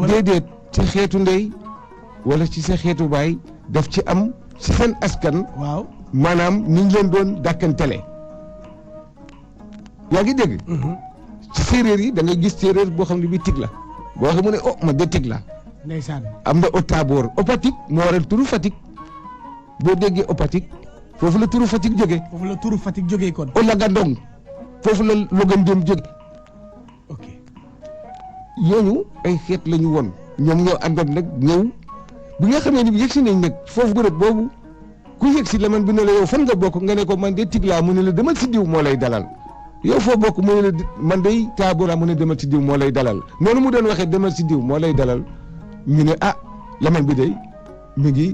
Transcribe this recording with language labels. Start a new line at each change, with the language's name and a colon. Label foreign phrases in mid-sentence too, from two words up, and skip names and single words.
Wolof: déedéet ci xeetu ndey wala ci sa xeetu baay daf ci am ci seen askan. waaw maanaam ni ñu leen doon dàkkantele. yaa ngi dégg. ci séeréer yi da ngay gis séeréer boo xam ne bii Tic la boo xam mu ne oh man de Tic la. ndeysaan am na au Taaboor au Fatick moo waral turu Fatick boo déggee au Fatick foofu la turu Fatick jógee. foofu la turu Fatick jógee kon. au Lagandong foofu la Logandem jóge ok yooyu ay xeet la ñu woon ñoom ñoo àndoon nag ñëw bi nga xamee ni yegg si nañ nag foofu bërëb boobu ku yegg si Laman bi ne la yow fan nga bokk nga ne ko man de Tigla mu ne la demal si diw moo lay dalal yow foo bokk mu ne la man de Taabora mu ne demal si diw moo lay dalal noonu mu doon waxee demal si diw moo lay dalal ñu ne ah Laman bi de mi ngi